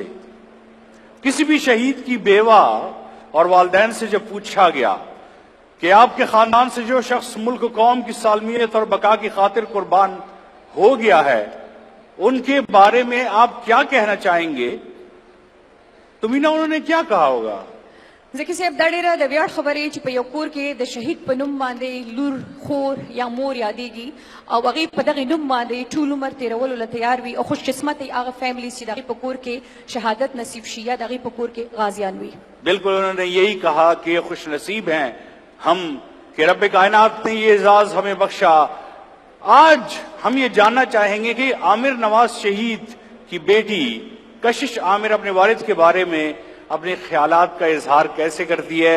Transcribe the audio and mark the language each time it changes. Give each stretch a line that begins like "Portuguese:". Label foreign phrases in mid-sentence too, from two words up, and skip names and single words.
Urdu: کسی بھی شہید کی بیوہ اور والدین سے جب پوچھا گیا کہ آپ کے خاندان سے جو شخص ملک و قوم کی سالمیت اور بقا کی خاطر قربان ہو گیا ہے ان کے بارے میں آپ کیا کہنا چاہیں گے، تو مینا انہوں نے کیا کہا ہوگا؟
Pashto: ځکه صاحب دا ډېره د ویاړ خبرې چې په یو کور کې د شهید په نوم باندې لور خور یا مور یادېږي او هغې په دغې نوم باندې ټول عمر تېرولو له تیار وي او خوش قسمت هغه فیملی چې د هغې په کور کې شهادت نصیب شي یا د هغې په کور کې غازیان وي.
Urdu: بالکل انہوں نے یہی کہا کہ خوش نصیب ہیں ہم کہ رب کائنات نے یہ اعزاز ہمیں بخشا. آج ہم یہ جاننا چاہیں گے کہ عامر نواز شہید کی بیٹی کشش عامر اپنے والد کے بارے میں اپنے خیالات کا اظہار کیسے کرتی ہے.